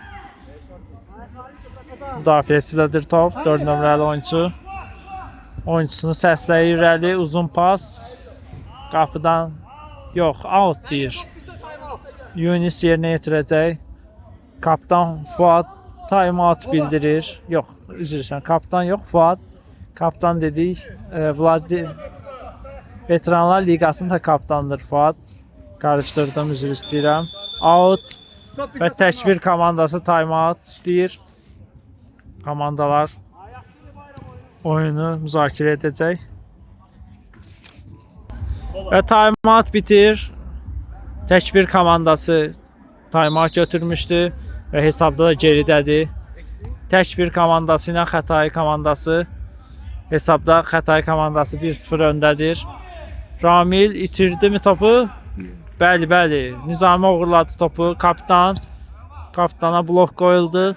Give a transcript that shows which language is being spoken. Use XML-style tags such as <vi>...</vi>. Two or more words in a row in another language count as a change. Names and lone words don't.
<az>Müdafiəçidədir top. 4 nömrəli oyuncu. Oyuncusunu səsləyir irəli. Uzun pas. Qapıdan. Yox, out deyir. Yunis yerinə yetirəcək. Kaptan Fuad time-out bildirir. Yox, üzr istəyirəm. Kaptan yox, Fuad. Kaptan dedik. Veteranlar Liqasının da kaptandır Fuad. Qarışdırdım, üzr istəyirəm. Out və təkbir komandası time-out istəyir. Komandalar oyunu müzakirə edəcək. Və time-out bitir. Təkbir komandası time-out götürmüşdü və hesabda da geridədir. Təkbir komandası ilə Xətai komandası hesabda Xətai komandası 1-0 öndədir. Ramil itirdimi topu? Bəli, bəli. Nizami uğurladı topu. Kapitana blok qoyuldu.</az>